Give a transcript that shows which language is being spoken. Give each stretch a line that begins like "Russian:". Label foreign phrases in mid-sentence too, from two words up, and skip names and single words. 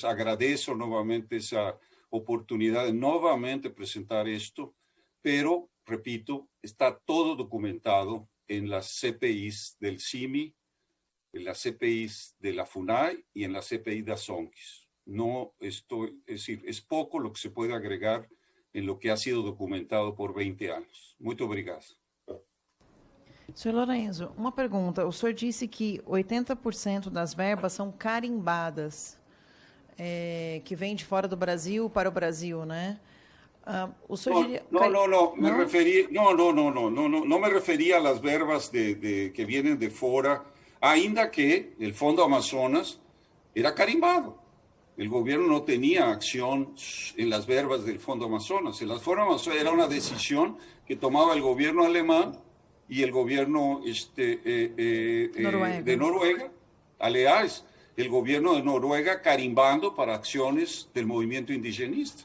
Spanish: Agradezco nuevamente esa oportunidad de nuevamente presentar esto, pero, repito, está todo documentado en las CPIs del CIMI, en las CPIs de la FUNAI y en la CPI de Azonquis. No estoy, es decir, es poco lo que se puede agregar en lo que ha sido documentado por 20 anos.
Portuguese: Muito obrigado. Senhor Lorenzo, uma pergunta. O senhor disse que 80% das verbas são carimbadas, que vêm de fora do Brasil para o Brasil, né? O senhor diria...
Spanish: No, me refería, no me refería a las verbas que vienen de fora,
Portuguese: ainda que
Spanish: el Fondo Amazonas era carimbado. El gobierno no tenía acción en las verbas del Fondo Amazonas. El Fondo Amazonas era una decisión que tomaba el gobierno alemán y el gobierno de Noruega, aliás, el gobierno de Noruega carimbando para acciones del movimiento indigenista.